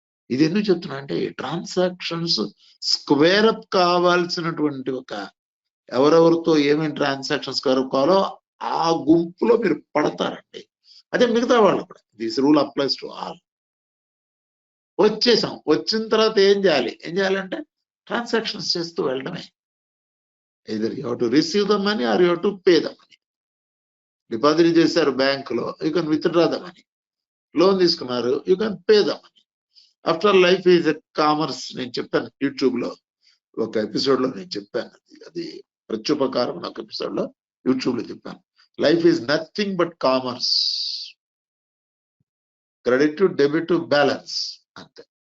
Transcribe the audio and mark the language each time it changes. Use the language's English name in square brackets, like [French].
[Telugu] ఇది ఎందుకు చెప్తున్నా అంటే ట్రాన్సాక్షన్స్ స్క్వేర్ అప్ కావాల్సినటువంటి ఒక ఎవరెవరితో ఏమేమి ట్రాన్సాక్షన్ స్క్వేర్ అప్ కావాలో ఆ గుంపులో మీరు పడతారండి. అదే మిగతా వాళ్ళు కూడా. [English] This rule applies to all. [Telugu] వచ్చేసాం, వచ్చిన తర్వాత ఏం చేయాలంటే ట్రాన్సాక్షన్స్ చేస్తూ వెళ్ళడమే. [English] either you have to receive the money or you have to pay the money. [Telugu] Deposit చేశారు బ్యాంకులో, [English] You can withdraw the money. [Telugu] Loan తీసుకున్నారు, [English] You can pay the money. After life is a commerce. [Telugu] నేను చెప్పాను YouTube లో ఒక episode లో, నేను చెప్పాను అది ప్రత్యుపకారం ఒక ఎపిసోడ్ లో యూట్యూబ్ లో చెప్పాను. [English] Life is nothing but commerce, credit debit balance, అంతే.